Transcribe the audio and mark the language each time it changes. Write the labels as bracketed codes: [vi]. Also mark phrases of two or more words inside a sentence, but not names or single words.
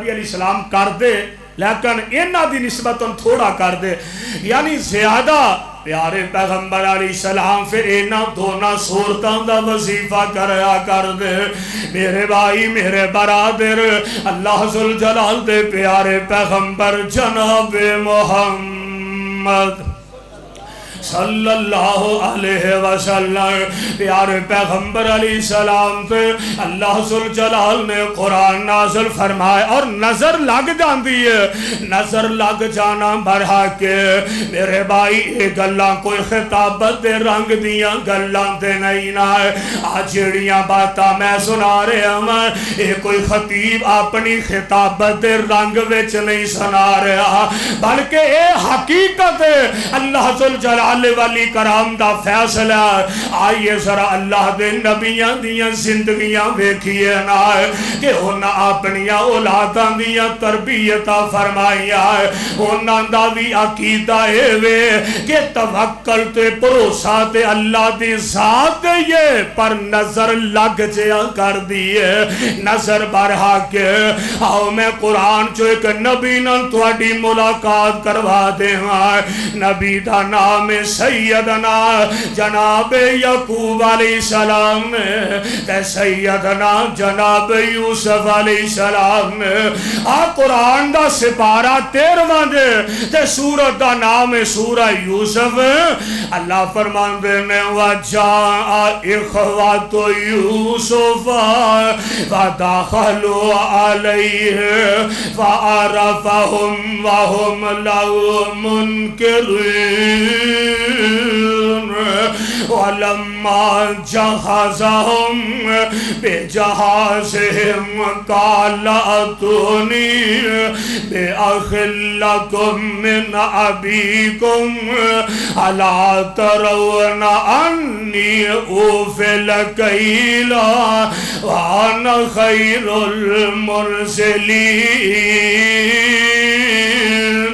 [ar] علیہ السلام [pa] کر دے لیکن انہاں دی نسبت تھوڑا کر دے یعنی زیادہ پیارے پیغمبر [ar] علیہ السلام [pa] پھر انہاں دونوں سورتاں دا وظیفہ کریا کر دے میرے بھائی میرے برادر اللہ ذوالجلال دے پیارے پیغمبر جناب محمد محمد [ar] صلی اللہ علیہ وسلم. [pa] پیارے پیغمبر [ar] علیہ السلام [pa] تے اللہ ذوالجلال نے قرآن نازل فرمائے اور نظر لگ جاندی ہے. نظر لگ جانا برحق ہے میرے بھائی. یہ گلاں کوئی خطابت دے رنگ دیاں گلاں تے نہیں نہ. آج جڑیاں باتاں میں سنا رہا ہوں یہ کوئی خطیب اپنی خطابت دے رنگ وچ نہیں سنا رہا بلکہ اے حقیقت ہے اللہ ذوالجلال والی کرام دا فیصلہ. آئیے ذرا اللہ دے نبیاں دیاں زندگیاں ویکھیے نا کہ انہاں اپنی اولاداں دیاں تربیتاں فرمائیاں. انہاں دا بھی عقیدہ اے وے کہ توکل تے بھروسہ تے اللہ دی ذات یہ پر نظر لگ جیا کر دیے نظر برحق. آؤ میں قرآن چو ایک نبی نال تواڈی ملاقات کروا دے. نبی دا نام سیدنا جناب یعقوب [ar] علیہ السلام [pa] تے سیدنا جناب یوسف [ar] علیہ السلام. [pa] قرآن دا سپارہ 13واں دے تے سورت دا نام سورہ یوسف. اللہ فرماندے نے [ar] وَجَاءَ إِخْوَةُ يُوسُفَ فَدَخَلُوا عَلَيْهِ فَعَرَفَهُمْ وَهُمْ لَهُ مُنْكِرُونَ. وَلَمَّا جَهَزَهُمْ بِجَهَازِهِمْ قَالَ ائْتُونِي بِأَخٍ لَكُم مِّنْ أَبِيكُمْ أَلَا تَرَوْنَ أَنِّي أُوفِي الْكَيْلَ وَأَنَا خَيْرُ الْمُرْسِلِينَ.